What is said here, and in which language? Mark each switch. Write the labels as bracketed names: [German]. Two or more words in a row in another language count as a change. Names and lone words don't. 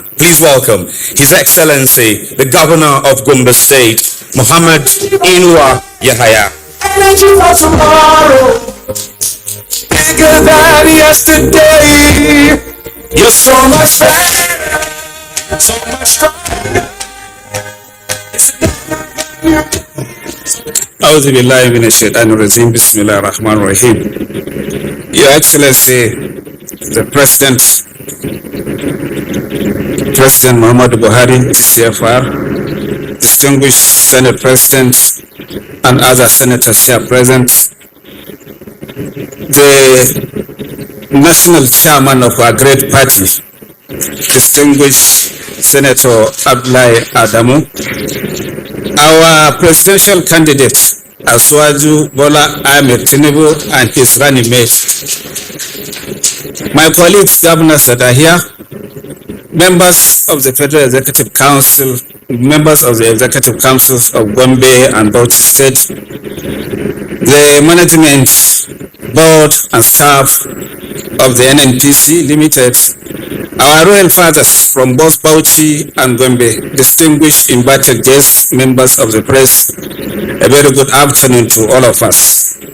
[English] Please welcome His Excellency, the Governor of Gombe State, Muhammad Inua Yahaya. Energy for tomorrow, bigger than yesterday. You're so much better, so much stronger. [Arabic] أعوذ بالله من الشيطان الرجيم. بسم الله الرحمن الرحيم. [English] Your Excellency, the President Muhammadu Buhari, GCFR, distinguished Senate President and other senators here present, the National Chairman of our great party, distinguished Senator Abdullahi Adamu, our presidential candidate, Asuwaju Bola Tinubu, and his running mate, my colleagues, governors that are here, members of the Federal Executive Council, members of the Executive Councils of Gombe and Bauchi State, the management board and staff of the NNPC Limited, our royal fathers from both Bauchi and Gombe, distinguished invited guests, members of the press, a very good afternoon to all of us.